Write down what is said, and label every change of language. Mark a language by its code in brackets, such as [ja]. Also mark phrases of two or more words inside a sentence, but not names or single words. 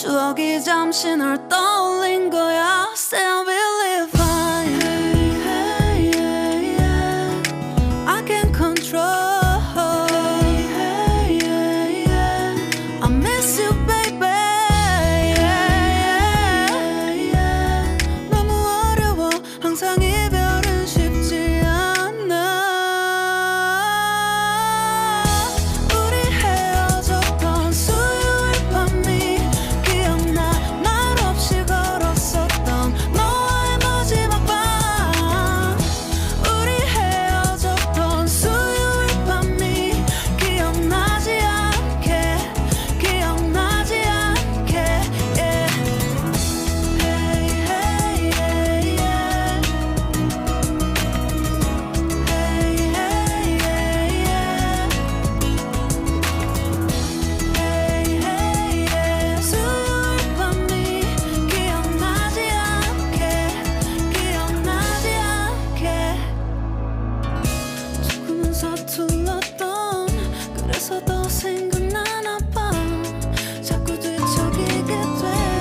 [ko] 기억이 잠시 널 떠올린 거야. [en] Still believe I can control. I miss you, baby. [ko] 너무 어려워. 항상 이별은 쉽지 않아. 우리 헤어졌던 수요일 밤이 기억나. 말 없이 걸었었던 너와의 마지막 밤. 우리 헤어졌던 수요일 밤이 기억나지 않게, 기억나지 않게, yeah. Hey, hey, yeah, yeah. Hey, hey, yeah, yeah. Hey, hey, yeah. 수요일 밤이 기억나지 않게, 기억나지 않게. 조금은 서툴렀던 그래서 더 생각나나 봐. 자꾸 뒤척이게 돼.